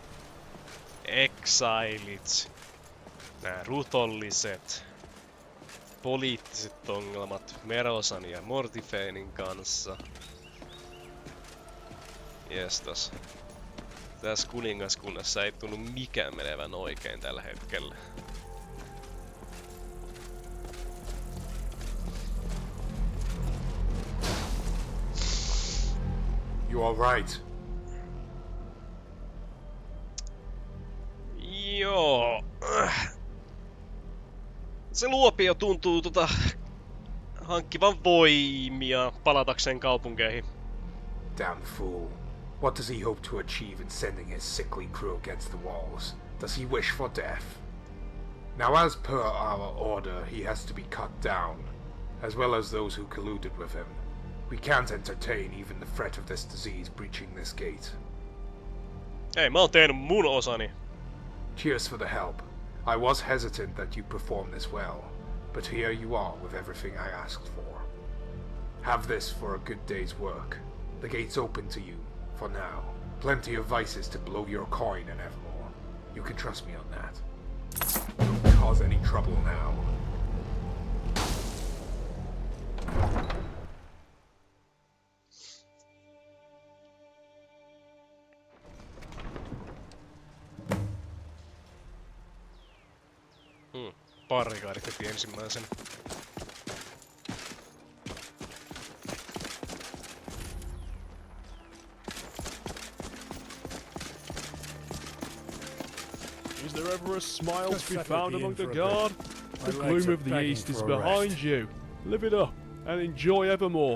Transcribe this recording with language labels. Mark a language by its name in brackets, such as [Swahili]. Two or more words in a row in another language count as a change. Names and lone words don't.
[Finnish] Exilit. Nää rutolliset. Poliittiset ongelmat Merosan ja Mortifeinin kanssa. Jestas. Tässä kuningaskunnassa ei tunnu mikään menevän oikein tällä hetkellä. [English] You all right? [Finnish] Joo. Se luopio tuntuu hankkivan voimia palatakseen kaupunkeihin. [English] Damn fool. What does he hope to achieve in sending his sickly crew against the walls? Does he wish for death? Now, as per our order, he has to be cut down, as well as those who colluded with him. We can't entertain even the threat of this disease breaching this gate. [Finnish] Ei, mä oon tehnyt mun osani. [English] Cheers for the help. I was hesitant that you performed this well, but here you are with everything I asked for. Have this for a good day's work. The gate's open to you, for now. Plenty of vices to blow your coin and evermore. You can trust me on that. Don't cause any trouble now. [Finnish] Barrikaadit heti ensimmäisen. [English] Is there ever a smile to be found among the guard? The gloom of the east is behind you. Live it up and enjoy Evermore.